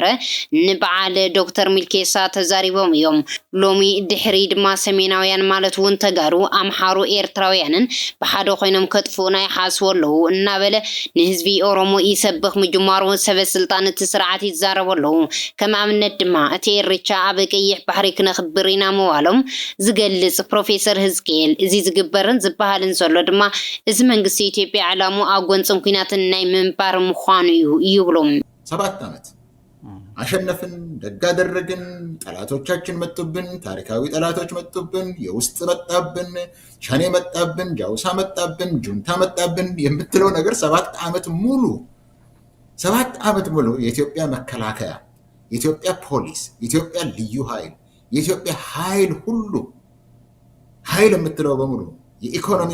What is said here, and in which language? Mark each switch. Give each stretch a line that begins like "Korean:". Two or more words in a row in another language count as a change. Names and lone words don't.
Tigrinya: ንበዓል ዶክተር ሚልኬሳ ተዛሪቦም እዮም ሎሚ ድሕሪ ድማ ሰሜናውያን ማለት እውን ተጋሩ ኣምሓሩ ኤርትራውያንን ብሓደ ኮይኖም ከጥፉና ይሓስቡ ኣለዉ እናበለ ንህዝቢ ኦሮሞ ይሰብኽ ምጅማሩ ሰበስልጣን እቲ ስርዓት ይዛረቡ ኣለዉ ከም ኣብነት ድማ እቲ ኤርትራ ኣብ ቀይሕ ባሕሪ ክነኽብር ኢና ምባሎም ዝገልጽ ፕሮፌሰር ህዝቅኤል እዚ ዝግበርን ዝበሃልን ዘሎ ድማ እዚ መንግስቲ ኢትዮጵያ ዓላሙ ኣብ ጎንፅን ኩናትን ናይ ምንባር ምዃኑ እዩ ይብሎም
Amharic: 7 ዓመት አሸነፍን ደጋደረግን ጠላቶቻችን መጡብን ታሪካዊ ጠላቶች መጡብን የውስጥ መጣብን ሸኔ መጣብን ጃውሳ መጣብን ጁንታ መጣብን የምትለው ነገር 7 ዓመት ሙሉ የኢትዮጵያ መከላከያ የኢትዮጵያ ፖሊስ የኢትዮጵያ ልዩ ኃይል የኢትዮጵያ ኃይል ሁሉ ኃይል የምትለው በሙሉ የኢኮኖሚ